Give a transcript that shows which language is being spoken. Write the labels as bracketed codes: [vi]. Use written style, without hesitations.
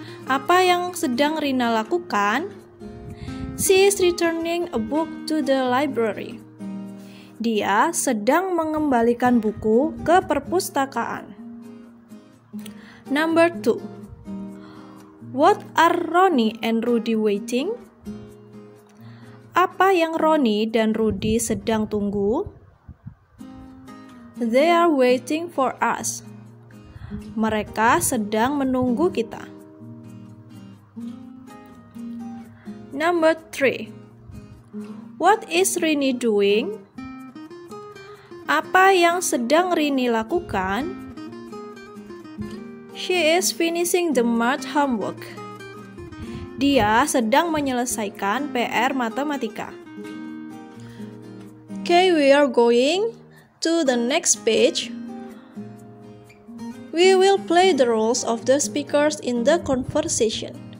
[id] Apa yang sedang Rina lakukan? [en] She is returning a book to the library. [id] Dia sedang mengembalikan buku ke perpustakaan. [en] Number 2. What are Ronnie and Rudy waiting? [id] Apa yang Ronnie dan Rudy sedang tunggu? [en] They are waiting for us. [id] Mereka sedang menunggu kita. [en] Number 3. What is Rini doing? [id] Apa yang sedang Rini lakukan? [en] She is finishing the math homework. [id] Dia sedang menyelesaikan PR matematika. [en] Okay, we are going to the next page. We will play the roles of the speakers in the conversation.